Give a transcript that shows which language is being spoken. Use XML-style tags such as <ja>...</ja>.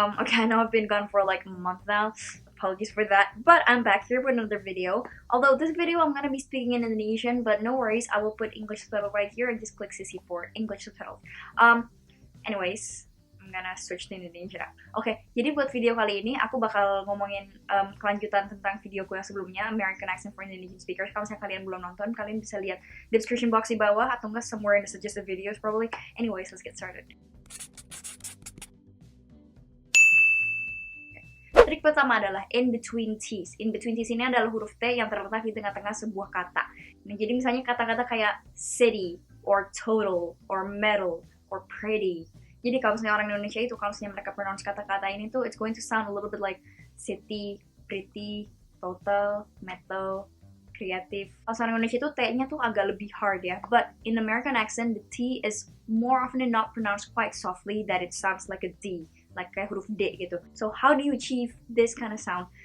<en>Okay, I know I've been gone for like a month now. Apologies for that, but I'm back here with another video. Although this video I'm gonna be speaking in Indonesian, but no worries, I will put English subtitle right here and just click CC for English subtitles. Anyways, I'm gonna switch to Indonesia.</en> <id>Oke, jadi buat video kali ini aku bakal ngomongin kelanjutan tentang videoku yang sebelumnya, American Accent for Indonesian Speakers. Kalau misalnya kalian belum nonton, kalian bisa lihat description box di bawah atau enggak somewhere in the suggested videos probably.</id> <en>Anyways, let's get started.</en> <id>Trik pertama adalah in between T's. In between T's ini adalah huruf T yang terletak di tengah-tengah sebuah kata. Nah, jadi misalnya kata-kata kayak city, or total, or metal, or pretty. Jadi kalau misalnya orang Indonesia itu, kalau misalnya mereka pronounce kata-kata ini tuh, it's going to sound a little bit like city, pretty, total, metal, kreatif. Kalau orang Indonesia itu T-nya tuh agak lebih hard ya.</id> <en>But in American accent, the T is more often than not pronounced quite softly that it sounds like a D. Like kayak huruf D gitu. So how do you achieve this kind of sound?</en>